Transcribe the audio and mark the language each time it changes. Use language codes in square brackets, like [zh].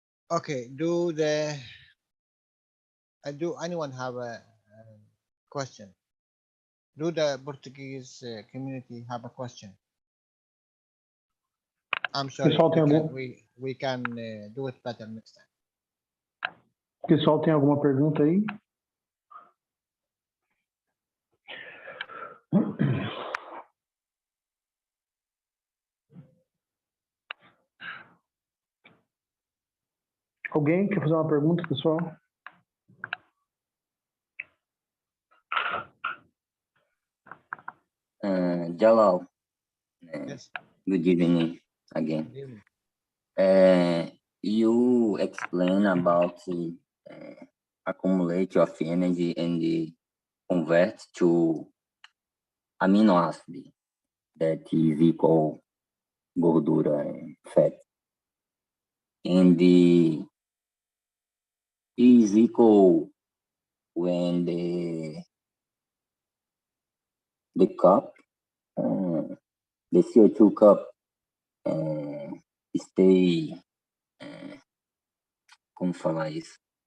[en] Okay, do anyone have a question? Do the Portuguese community have a question? I'm sorry, [pt] Pessoal, tem algum... [en] we can do it better next time. [pt] Pessoal, tem alguma pergunta aí? Alguém quer fazer uma pergunta, pessoal? [en] Jalal, Yes. good evening again. Good evening. You explain about accumulate of energy and convert to amino acid that is equal gordura and fat. And is equal when the cup, the CO2 cup stay, [pt] como falar isso?